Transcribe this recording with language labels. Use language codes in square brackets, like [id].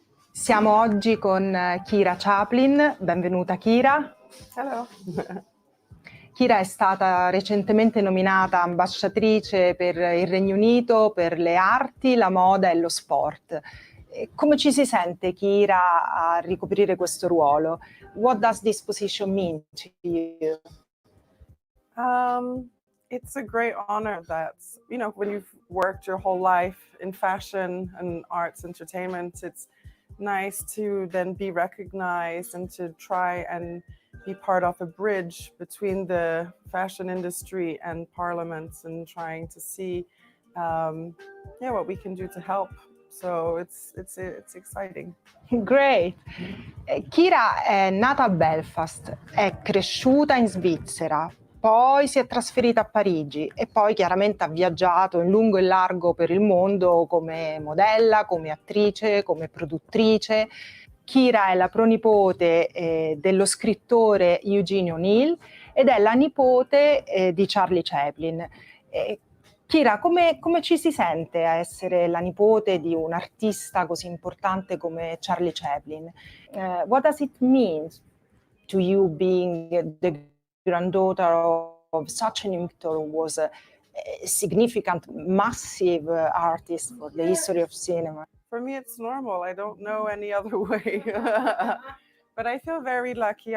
[it] Siamo oggi con Kyra Chaplin. Benvenuta, Kyra. [en] Hello. [it] Kira è stata recentemente nominata ambasciatrice per il Regno Unito per le arti, la moda e lo sport. Come ci si sente, Kira, a ricoprire questo ruolo? [en] What does this position mean to you? It's a great honor that, when you've worked your whole life in fashion and arts entertainment, it's nice to then be recognized and to try and be part of a bridge between the fashion industry and parliament and trying to see what we can do to help. So it's exciting. Great. [it] Kira è nata a Belfast, è cresciuta in Svizzera, poi si è trasferita a Parigi e poi chiaramente ha viaggiato in lungo e largo per il mondo come modella, come attrice, come produttrice. Kira è la pronipote dello scrittore Eugene O'Neill ed è la nipote di Charlie Chaplin. Kira, come ci si sente a essere la nipote di un artista così importante come Charlie Chaplin? [en] What does it mean to you being the granddaughter of such an actor who was a significant, massive artist for the history of cinema? For me, it's normal. I don't know any other way. But I feel very lucky.